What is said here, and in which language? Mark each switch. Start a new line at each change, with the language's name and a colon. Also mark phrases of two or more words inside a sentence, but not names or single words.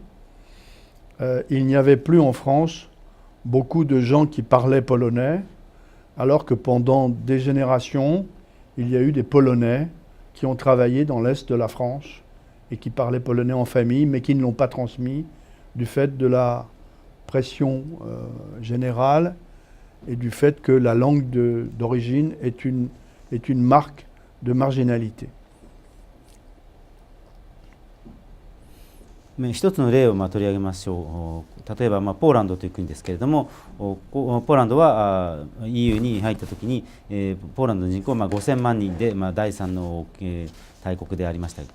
French: Il n'y avait plus en France beaucoup de gens qui parlaient polonais, alors que pendant des générations, il y a eu des Polonais qui ont travaillé dans l'Est de la France et qui parlaient polonais en famille, mais qui ne l'ont pas transmis du fait de la pression générale et du fait que la langue d'origine est une marque de marginalité.
Japanese: 一つの例を取り上げましょう。例えばポーランドという国ですけれども、ポーランドは EU に入ったときにポーランドの人口は5000万人で第3の大国でありました。